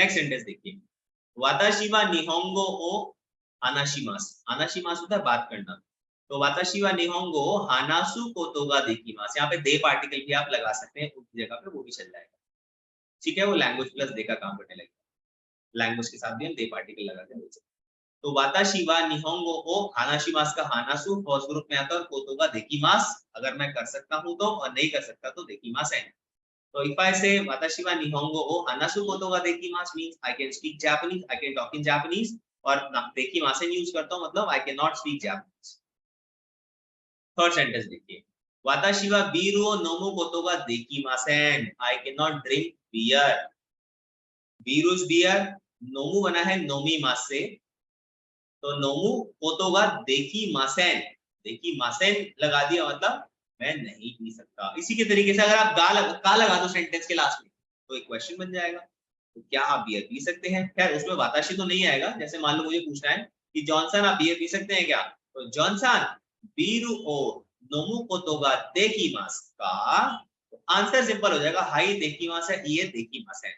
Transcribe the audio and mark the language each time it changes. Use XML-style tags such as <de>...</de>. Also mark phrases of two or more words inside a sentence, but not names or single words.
<en>next sentence</en> <hi>देखिए,</hi> <ja>私は日本語を話します,</ja> <hi>हानाशिमास होता है बात करना, तो</hi> <ja>私は日本語話すことができます,</ja> <hi>यहाँ पे दे पार्टिकल भी आप लगा सकते हैं उनकी जगह पे, वो भी चल जाएगा, ठीक है। वो</hi> <en>language plus</en> <hi>दे का काम करने लगेगा, लैंग्वेज के साथ भी हम दे पार्टिकल लगाते हैं। तो</hi> <ja>私は日本語を話します</ja> <hi>का हानासु</hi> <en>first group</en> <hi>में आता है और</hi> <ja>ことができます</ja> <hi>अगर मैं कर सकता हूं तो, और नहीं कर सकता तो देकिमास है।</hi> <en>So if I say</en> <ja>私は日本語を話すことができます</ja> <en>means I can speak Japanese, I can talk in Japanese,</en> <hi>और dekimasen यूज करता हूं मतलब</hi> <en>I cannot speak Japanese।</en> <hi>थर्ड सेंटेंस देखिए,</hi> <ja>私はビールを飲むことができません,</ja> <en>I cannot drink beer। biru is beer,</en> <hi>nomu बना है nomi मास से, तो</hi> <ja>飲むことができません,</ja> <hi>dekimasen लगा दिया मतलब मैं नहीं पी सकता। इसी के तरीके से अगर आप का लगा दो सेंटेंस के लास्ट में तो एक क्वेश्चन बन जाएगा, तो क्या आप बियर पी सकते हैं। खैर उसमें वाताशी तो नहीं आएगा, जैसे मान लो मुझे पूछना है कि जॉनसन आप बियर पी सकते हैं क्या, तो जॉनसन</hi> <ja>ビールを飲むことができますか,</ja> <hi>तो आंसर सिंपल हो जाएगा,</hi> <ja>はいできます</ja> <hi>है, ये देकिमास है।</hi>